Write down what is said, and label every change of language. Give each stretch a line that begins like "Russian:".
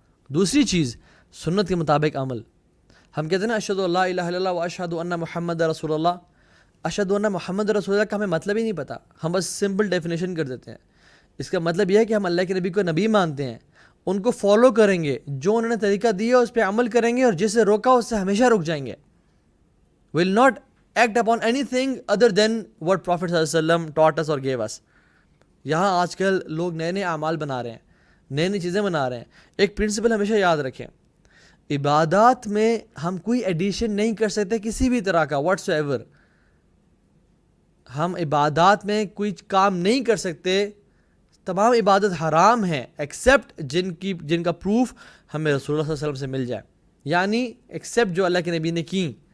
Urdu: دوسری چیز سنت کے مطابق عمل. ہم کہتے ہیں نا
Arabic: اشہد ان لا الہ الا اللہ و اشہد ان محمد رسول اللہ. اشہد ان محمد رسول اللہ
Urdu: کا ہمیں مطلب ہی نہیں پتہ, ہم بس سمپل ڈیفینیشن کر دیتے ہیں. اس کا مطلب یہ ہے کہ ہم اللہ کے نبی کو نبی مانتے ہیں, ان کو فالو کریں گے, جو انہوں نے طریقہ دیا اس پہ عمل کریں گے اور جس سے روکا اس سے ہمیشہ رک جائیں گے.
English: will not act upon anything other than what Prophet صلی اللہ علیہ وسلم taught us or gave us.
Urdu: یہاں آج کل لوگ نئے نئے اعمال بنا رہے ہیں, نئی نئی چیزیں بنا رہے ہیں. ایک پرنسپل ہمیشہ یاد رکھیں, عبادات میں ہم کوئی ایڈیشن نہیں کر سکتے کسی بھی طرح کا واٹس ایور. ہم عبادات میں کوئی کام نہیں کر سکتے, تمام عبادت حرام ہیں ایکسیپٹ جن کا پروف ہمیں رسول اللہ صلی اللہ علیہ وسلم سے مل جائے, یعنی ایکسیپٹ جو اللہ کے نبی نے کی.